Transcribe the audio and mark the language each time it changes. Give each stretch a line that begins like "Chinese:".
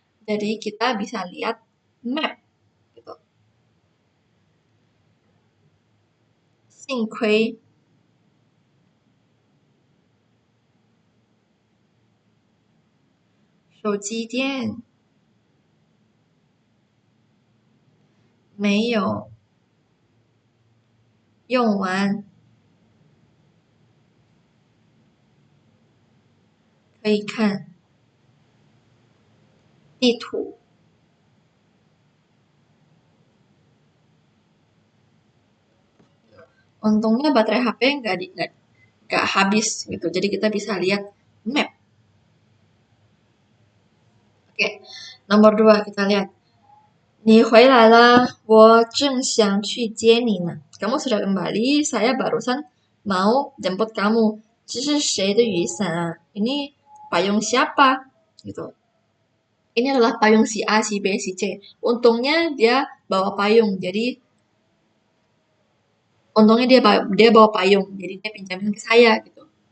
Indonesian: Jadi kita bisa lihat map gitu.
Chinese: 幸亏手机电没有用完，可以看地图。
Indonesian: Untungnya baterai HP nggak habis gitu, jadi kita bisa lihat map. Oke, nomor 2 kita lihat.
Chinese: 你回来了，我正想去接你呢。
Indonesian: Kamu sudah kembali, saya barusan mau jemput kamu.
Chinese: 这是谁的雨伞啊？
Indonesian: Ini payung siapa? Gitu. Ini adalah payung si A, si B, si C. Untungnya dia bawa payung, jadi untungnya dia bawa payung, jadi dia pinjamin ke saya gitu.